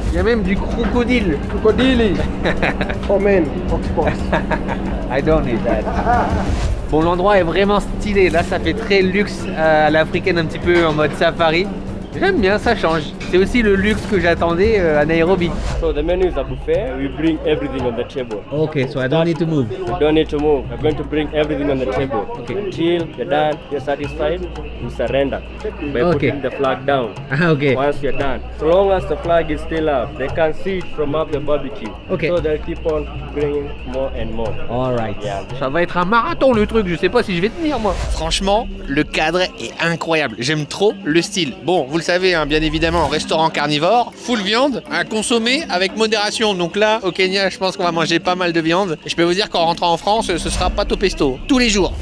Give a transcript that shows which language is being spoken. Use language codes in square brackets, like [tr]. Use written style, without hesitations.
[fr] Il y a même du crocodile. Crocodile. [en] Oh man, octopus. I don't need that. [fr] Bon, l'endroit est vraiment stylé. Là, ça fait très luxe à l'africaine, un petit peu en mode safari. J'aime bien, ça change. C'est aussi le luxe que j'attendais à Nairobi. [en] So the menu is a buffet. We bring everything on the table. Okay, so I don't need to move. You don't need to move. We're going to bring everything on the table. Okay. Until you're done, you're satisfied, you surrender by putting the flag down. Okay. Once you're done. So long as the flag is still up, they can see it from up the barbecue. Okay. So they'll keep on bringing more and more. Alright. Yeah. [fr] Ça va être un marathon le truc, je sais pas si je vais tenir moi. Franchement, le cadre est incroyable. J'aime trop le style. Bon, vous le savez, hein, bien évidemment, restaurant carnivore, full viande, à consommer avec modération. Donc là, au Kenya, je pense qu'on va manger pas mal de viande. Et je peux vous dire qu'en rentrant en France, ce sera pâte au pesto. Tous les jours.